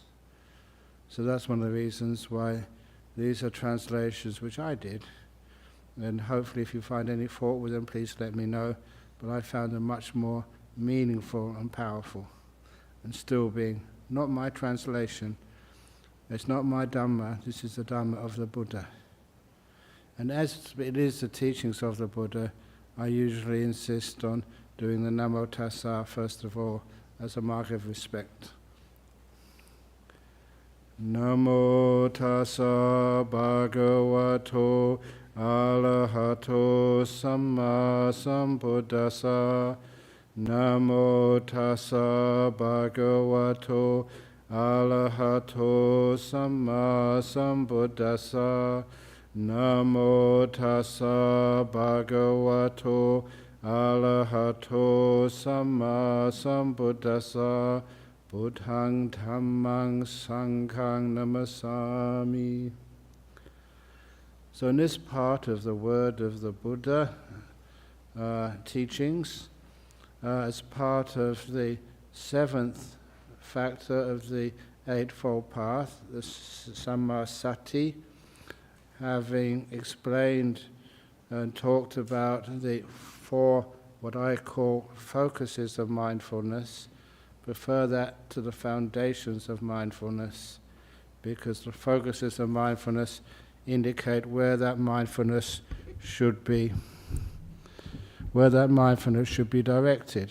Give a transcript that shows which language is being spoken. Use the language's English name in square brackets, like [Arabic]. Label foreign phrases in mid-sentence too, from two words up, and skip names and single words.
[English] So that's one of the reasons why these are translations which I did, and hopefully if you find any fault with them, please let me know, but I found them much more meaningful and powerful, and still being not my translation. It's not my Dhamma, this is the Dhamma of the Buddha. And as it is the teachings of the Buddha, I usually insist on doing the Namo Tassa first of all, as a mark of respect. [Pali] Namo Tassa Bhagavato Arahato Samma Sambuddhassa. Namo Tassa Bhagavato Arahato Samma Sambuddhassa. Namo Tassa Bhagavato Arahato Samma Sambuddhassa. Buddhaṃ Dhammaṃ Sanghaṃ Namasami. [English] So in this part of the Word of the Buddha teachings, as part of the seventh factor of the Eightfold Path, the Sammasati, having explained and talked about the four, what I call focuses of mindfulness, prefer that to the foundations of mindfulness, because the focuses of mindfulness indicate where that mindfulness should be, directed.